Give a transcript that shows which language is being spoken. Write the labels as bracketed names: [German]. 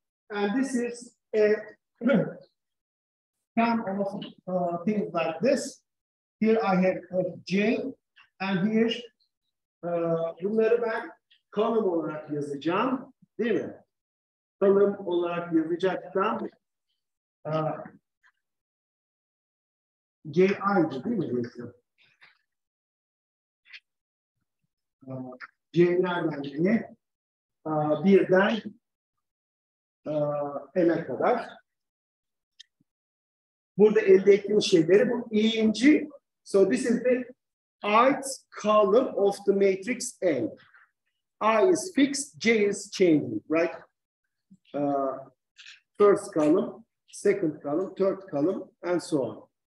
[English] And this is a sum of things like this. Here I have J, and here [Turkish] bunları ben kolum olarak yazacağım, değil mi? Kolum olarak yazacaksam JI'di değil mi? C nereden C'ye? Birden N'e kadar. Burada elde ettiğim şeyleri bu i'inci. [English] So this is the ith column of the matrix A. I is fixed, J is changing, right? First column, second column, third column, and so on.